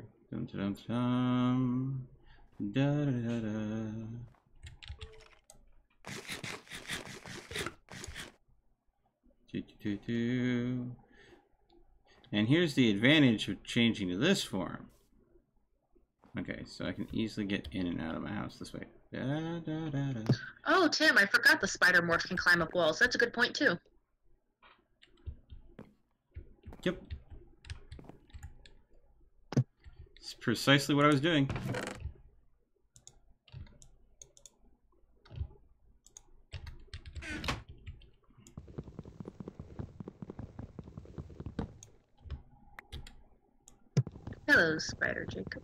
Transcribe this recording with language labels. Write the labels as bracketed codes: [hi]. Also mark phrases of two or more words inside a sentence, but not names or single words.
[en] Dum, dum, dum, da, da, da, da. Do, do, do, do. And here's the advantage of changing to this form. Okay, so I can easily get in and out of my house this way. Da, da, da, da. Oh, Tim, I forgot the spider morph can climb up walls. That's a good point, too. Yep. It's precisely what I was doing. Hello, Spider Jacob.